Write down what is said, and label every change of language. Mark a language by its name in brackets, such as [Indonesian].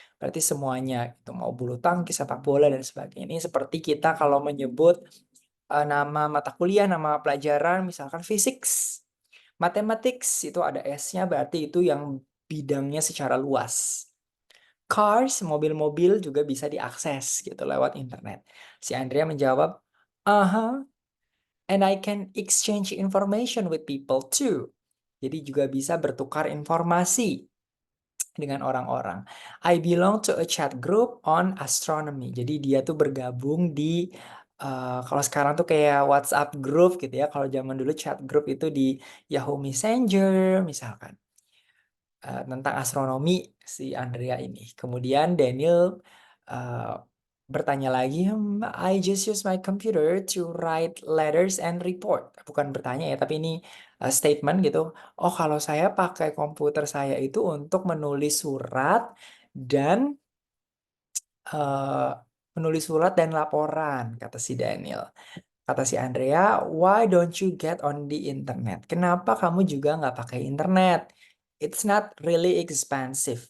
[Indonesian] Berarti semuanya itu mau bulu tangkis, sepak bola dan sebagainya. Ini seperti kita kalau menyebut nama mata kuliah, nama pelajaran misalkan fisik. Mathematics itu ada S-nya berarti itu yang bidangnya secara luas. Cars, mobil-mobil juga bisa diakses gitu lewat internet. Si Andrea menjawab, aha, [English] and I can exchange information with people too. [Indonesian] Jadi juga bisa bertukar informasi dengan orang-orang. [English] I belong to a chat group on astronomy. [Indonesian] Jadi dia tuh bergabung di kalau sekarang tuh kayak WhatsApp group gitu ya. Kalau zaman dulu chat group itu di Yahoo Messenger misalkan. Tentang astronomi si Andrea ini. Kemudian Daniel uh, bertanya lagi, [English] I just use my computer to write letters and report. [Indonesian] Bukan bertanya ya, tapi ini statement gitu. Oh, kalau saya pakai komputer saya itu untuk menulis surat dan uh, menulis surat dan laporan, kata si Daniel. Kata si Andrea, [English] why don't you get on the internet? [Indonesian] Kenapa kamu juga nggak pakai internet? [English] It's not really expensive.